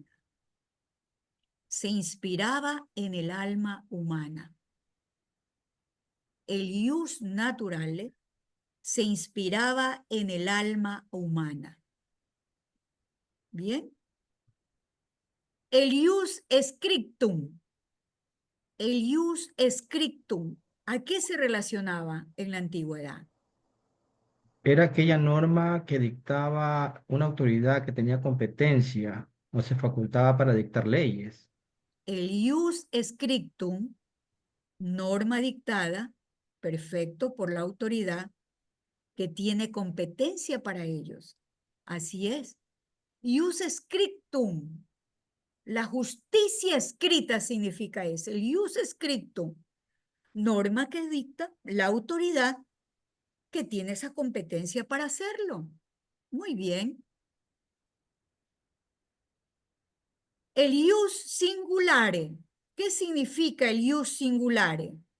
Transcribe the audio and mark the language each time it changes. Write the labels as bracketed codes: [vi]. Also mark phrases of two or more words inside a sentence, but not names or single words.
[es] Se inspiraba en el alma humana. El [la] ius naturale [es] se inspiraba en el alma humana. ¿Bien? El [la] ius scriptum. El ius scriptum. [es] ¿A qué se relacionaba en la antigüedad? Era aquella norma que dictaba una autoridad que tenía competencia o se facultaba para dictar leyes. [la] El ius scriptum, [es] norma dictada, perfecto, por la autoridad que tiene competencia para ellos. Así es. [la] Ius scriptum. [es] La justicia escrita significa eso. [la] El ius scriptum. [es] Norma que dicta la autoridad que tiene esa competencia para hacerlo. Muy bien. El [la] ius singulare. [es] ¿Qué significa el [la] ius singulare?